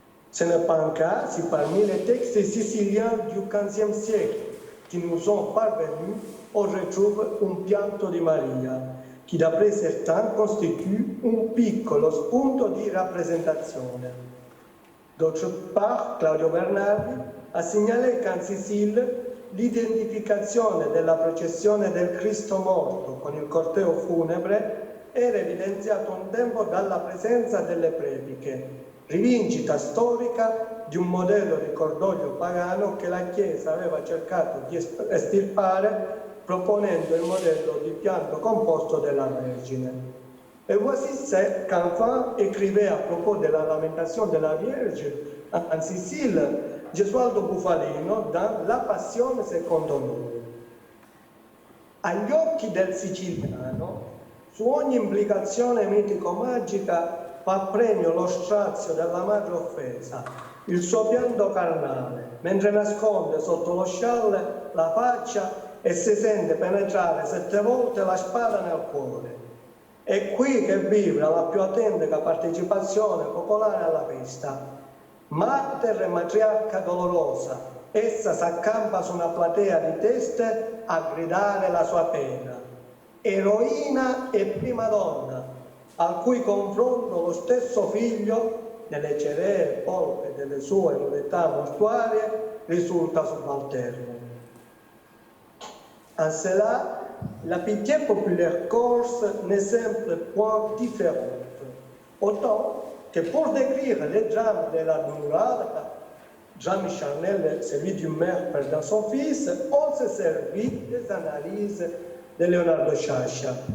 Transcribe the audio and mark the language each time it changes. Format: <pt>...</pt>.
<fr>Ce n'est pas un cas si parmi les textes siciliens du XVe siècle qui nous sont parvenus, on retrouve un</fr> <it>pianto di Maria,</it> <fr>qui d'après certains constitue</fr> <it>un piccolo spunto di rappresentazione.</it> <fr>D'autre part,</fr> <it>Claudio Bernardi ha segnalato</it> <fr>qu'en Sicile</fr> <it>l'identificazione della processione del Cristo morto con il corteo funebre era evidenziato un tempo dalla presenza delle prediche, rivincita storica di un modello di cordoglio pagano che la Chiesa aveva cercato di estirpare proponendo il modello di pianto composto della Vergine.</it> <fr>Et voici ce qu'enfin écrivait à propos de la lamentation de la Vierge en Sicile Gesualdo Bufalino dans La Passione secondo noi.</fr> <it>Agli occhi del siciliano, su ogni implicazione mitico-magica fa premio lo strazio della madre offesa, il suo pianto carnale, mentre nasconde sotto lo scialle la faccia e si sente penetrare 7 volte la spada nel cuore. È qui che vibra la più autentica partecipazione popolare alla festa. Mater e matriarca dolorosa, essa s'accampa su una platea di teste a gridare la sua pena. Eroina e prima donna, al cui confronto lo stesso figlio, nelle ceree polpe delle sue nudità mortuarie, risulta subalterno.</it> <fr>En cela, la pitié populaire corse n'est simple point différente. Autant que pour décrire les drames de la Durada, drame charnel, celui d'une mère perdant son fils, on se servit des analyses de Leonardo Sciascia.</fr>